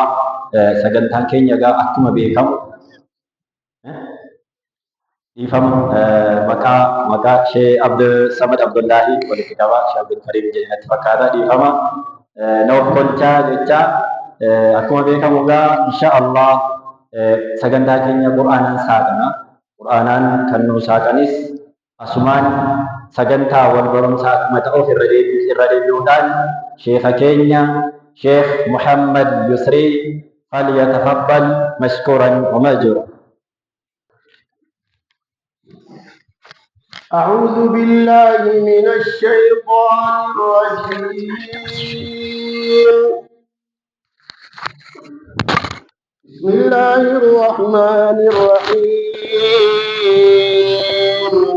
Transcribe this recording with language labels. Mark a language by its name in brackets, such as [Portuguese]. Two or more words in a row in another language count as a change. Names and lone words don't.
[Oromo] Sagantaan keenya egaa akkuma beekamu maqaa Shee Abdul Samad Abdullaahi walitti qabaa Shee Abdul Kariim jedhamatti fakkaata dhiifama noof kolchaa jecha akkuma beekamu egaa inshaallah sagantaa keenya qur'aanaan saaqana. Qur'aanaan kan nuu saaqanis asumaan sagantaa wal barumsaa akkuma ta'uuf irra deebi'uudhaan sheekha keenya Sheekh Muhammad Yusrii [Arabic] فليتفضل مشكورا ومأجورا. أعوذ بالله من الشيطان الرجيم. بسم الله الرحمن الرحيم.